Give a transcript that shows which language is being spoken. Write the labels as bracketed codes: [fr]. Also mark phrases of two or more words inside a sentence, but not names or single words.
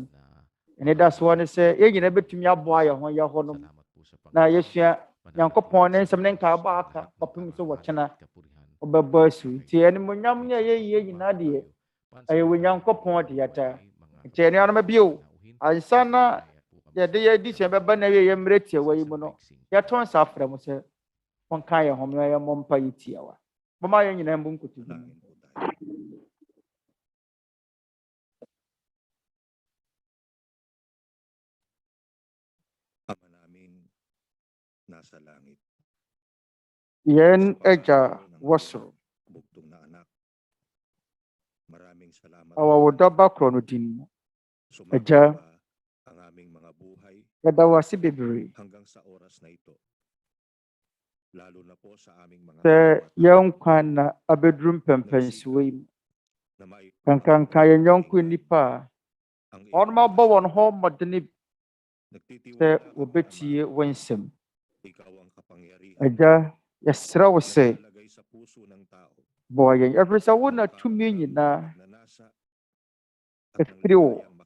[ak] ɛne da soɔ ne sɛ yɛn nyinaa bɛtumi aboa yɛn ho yɛn hɔ nom na yɛsua Nyankopɔn ne nsɛm ne nkaabɔ aka kɔpem sɛ wɔkyena wɔbɛbɔ asu nti animuonyam ne ɛyɛ yie nyinaa deɛ ɛyɛ wɔ Nyankopɔn deɛ daa nti anuanom bio ansa na yɛde yɛdidisoɔ bɛba na yɛ mmerɛ tie wɔ yi mu no yɛtɔn sa afrɛ mu sɛ wɔnka yɛn ho na yɛmmɔ mpa yi tie wa bɔma yɛn nyinaa mbu nkoto bi [tl] nasa langit. [ak] Yan Agya wɔ soro. [tl] Maraming salamat. [ak] Awawodaba krono din mo. Agya, [tl] ang aming mga buhay [ak] yɛda wo ase bebree [tl] hanggang sa oras na ito. Lalo na po sa aming mga [ak] sɛ yɛn nkwa na abɛduru mpɛmpɛnsoɔ yi mu. Kankanka yɛn yɔnko nnipa a ɔnom abɔ wɔn ho mmɔden sɛ wɔbɛtie wɔn nsɛm. Agya, yɛsrɛ wo sɛ boa yɛn ɛfiri sɛ wo na tumi nyinaa ɛfiri wo.